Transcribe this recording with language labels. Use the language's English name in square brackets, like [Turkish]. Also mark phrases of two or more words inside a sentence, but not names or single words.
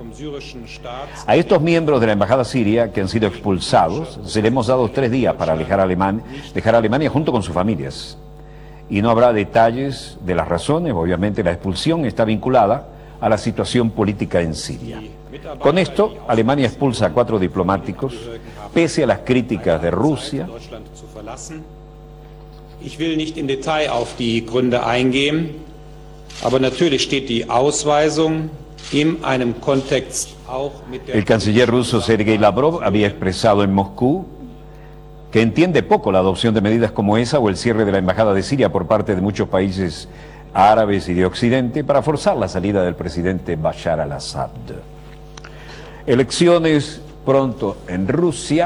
[Spanish] A estos miembros de la Embajada siria que han sido expulsados se les hemos dado 3 días para dejar Alemania junto con sus familias. Y no habrá detalles de las razones. Obviamente la expulsión está vinculada a la situación política en Siria. Con esto, Alemania expulsa a 4 diplomáticos, pese a las críticas de Rusia. [German] Ich will nicht im Detail auf die Gründe eingehen, aber natürlich steht die Ausweisung in einem Kontext auch mit der... [Spanish] El canciller ruso Sergei Lavrov había expresado en Moscú que entiende poco la adopción de medidas como esa o el cierre de la embajada de Siria por parte de muchos países árabes y de Occidente para forzar la salida del presidente Bashar al-Assad. Elecciones pronto en Rusia.